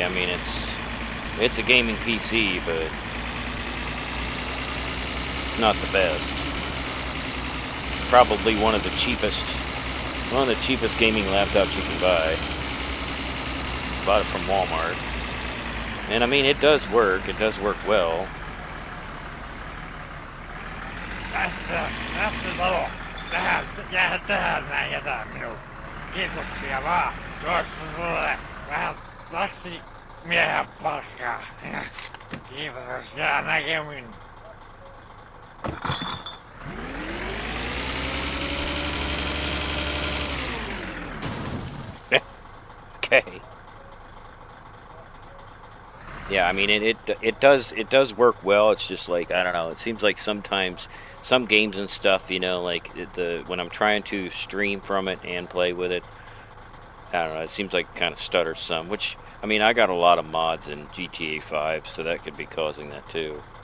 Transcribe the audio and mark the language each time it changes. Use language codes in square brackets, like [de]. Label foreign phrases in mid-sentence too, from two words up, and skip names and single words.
[en] I mean, it's a gaming PC, but it's not the best. It's probably one of the cheapest gaming laptops you can buy. Bought it from Walmart. And I mean, it does work. It does work well. [fi] Jää tähän näin, jätä minun. Kiitoksia vaan. Tuossa sulle vähän taksimiehen palkkaa. Kiitos ja näkemin. [en] Okay. Yeah, I mean it does work well. It's just like, I don't know, it seems like sometimes some games and stuff, like when I'm trying to stream from it and play with it, I don't know, it seems like it kind of stutters some, which, I mean, I got a lot of mods in GTA 5, so that could be causing that too.